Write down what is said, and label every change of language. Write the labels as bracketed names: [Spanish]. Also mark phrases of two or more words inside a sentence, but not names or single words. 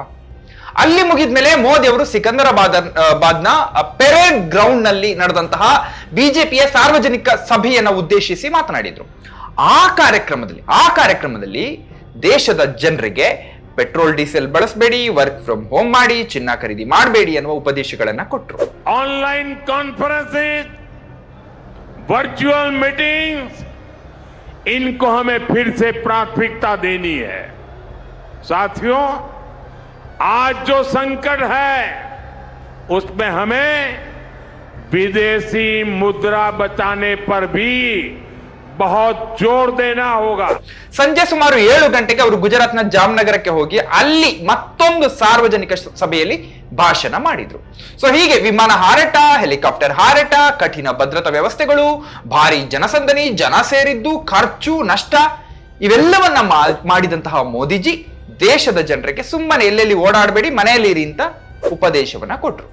[Kannada] ಅಲ್ಲಿ ಮುಗಿದ್ಮೇಲೆ ಮೋದಿ ಅವರು ಸಿಕಂದರಾಬಾದ್ನ ಪೆರೇಡ್ ಗ್ರೌಂಡ್ ನಲ್ಲಿ ನಡೆದಂತಹ ಬಿಜೆಪಿಯ ಸಾರ್ವಜನಿಕ ಸಭೆಯನ್ನ ಉದ್ದೇಶಿಸಿ ಮಾತನಾಡಿದ್ರು. ಆ ಕಾರ್ಯಕ್ರಮದಲ್ಲಿ ದೇಶದ ಜನರಿಗೆ ಪೆಟ್ರೋಲ್ ಡೀಸೆಲ್ ಬಳಸಬೇಡಿ, [English] work from home [Kannada] ಮಾಡಿ, ಚಿನ್ನ ಖರೀದಿ ಮಾಡಬೇಡಿ ಅನ್ನುವ ಉಪದೇಶಗಳನ್ನ ಕೊಟ್ಟರು. [English] online conferences, virtual meetings, [Hindi] इनको हमें फिर से प्राथमिकता देनी है. साथियों, आज जो संकट है उसमें हमें विदेशी मुद्रा बचाने पर भी बहुत जोर देना होगा। [Kannada] ಸಂಜೆ ಸುಮಾರು 7 ಗಂಟೆಗೆ ಅವರು ಗುಜರಾತ್ನ ಜಾಮ್ನಗರಕ್ಕೆ ಹೋಗಿ ಅಲ್ಲಿ ಮತ್ತೊಂದು ಸಾರ್ವಜನಿಕ ಸಭೆಯಲ್ಲಿ ಭಾಷಣ ಮಾಡಿದ್ರು. ಸೊ ಹೀಗೆ ವಿಮಾನ ಹಾರಾಟ, ಹೆಲಿಕಾಪ್ಟರ್ ಹಾರಾಟ, ಕಠಿಣ ಭದ್ರತಾ ವ್ಯವಸ್ಥೆಗಳು, ಭಾರಿ ಜನಸಂದಣಿ, ಜನ ಸೇರಿದ್ದು, ಖರ್ಚು, ನಷ್ಟ ಇವೆಲ್ಲವನ್ನ ಮಾಡಿದಂತಹ ಮೋದಿಜಿ ದೇಶದ ಜನರಿಗೆ ಸುಮ್ಮನೆ ಎಲ್ಲೆಲ್ಲಿ ಓಡಾಡಬೇಡಿ, ಮನೆಯಲ್ಲಿ ಇರಿ ಅಂತ ಉಪದೇಶವನ್ನ ಕೊಟ್ರು.